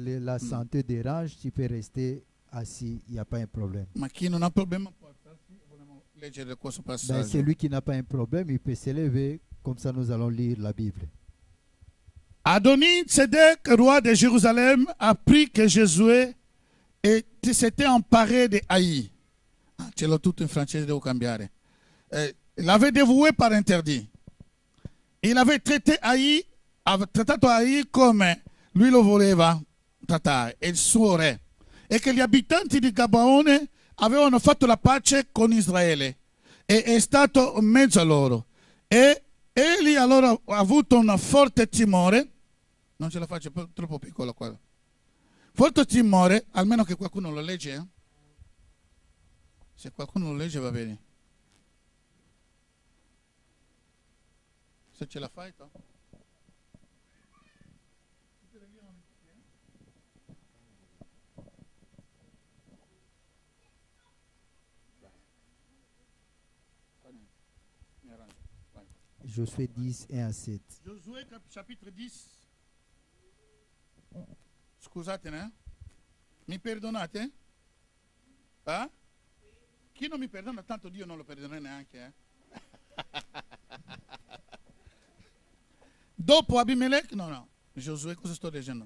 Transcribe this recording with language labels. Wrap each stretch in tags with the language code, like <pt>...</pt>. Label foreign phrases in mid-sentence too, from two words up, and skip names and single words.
<fr>la santé dérange, tu peux rester assis, il n'y a pas un problème.</fr> <it>Ma chi non ha problema può alzarsi, vogliamo leggere questo</it> <fr>Ben,</fr> <it>passaggio.</it> <fr>celui qui n'a pas un problème, il peut s'élever, comme ça nous allons lire la Bible. Adoni-Zedek, roi de Jérusalem, apprit que Josué s'était emparé de Haï.</fr> <it>Ah, ce l'ho tutto in francese, devo cambiare.</it> <fr>L'avait dévoué par interdit. Il avait traité Haï,</fr> <it>aveva trattato Haï come lui lo voleva trattare, il suo re. E che gli abitanti di Gabaone avevano fatto la pace con Israele e è stato in mezzo a loro. E egli allora ha avuto un forte timore, non ce la faccio, è troppo piccolo qua. Forte timore, almeno che qualcuno lo legge. Se qualcuno lo legge va bene. Se ce la fai, to?</it> <fr>Josué 10, 1 à 7. Giosuè chapitre 10.</fr> <it>Scusatene, mi perdonate? Chi non mi perdona, tanto Dio non lo perdonerà neanche. Dopo Abimelech, no, Giosuè, cosa sto leggendo?</it>